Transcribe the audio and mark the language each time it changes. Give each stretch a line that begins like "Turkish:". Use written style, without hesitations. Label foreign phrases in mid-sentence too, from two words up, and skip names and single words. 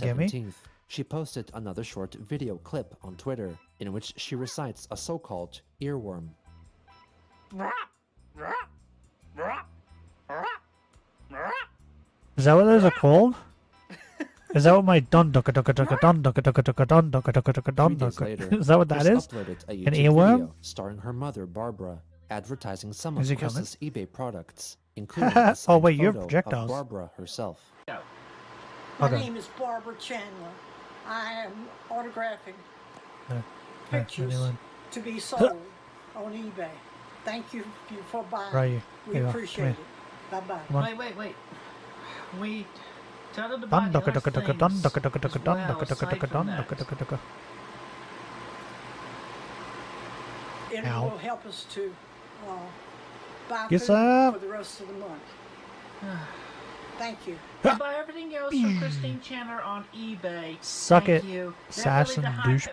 English: can't get me? 17th, she posted another short video clip on Twitter in which she recites a so-called earworm. Is that what those are called? Is that what my dun ducka ducka ducka dun ducka ducka ducka dun ducka ducka ducka dun 3 days ducka? later, Is that what that Chris is? uploaded a An YouTube earworm? video starring her mother, Barbara, advertising some Is of he coming? Chris's eBay products, including a Oh, signed wait, you have photo of projectiles. Barbara herself. My Okay. name is Barbara Chandler. I am autographing No. pictures anyone. to be sold on eBay. Thank you for buying. Where are you? We Here you are. Come appreciate here. it. Bye-bye. Come on. Wait. We tell them to Dun buy ducka the ducka other ducka dun things ducka ducka as ducka dun well, ducka ducka aside ducka from dun that. ducka ducka ducka. It Ow. will help us to buy Yes, food sir. for the rest of the month. Thank you. Buy everything else from Christine Chandler on eBay. Suck Thank it, you. assassin Definitely the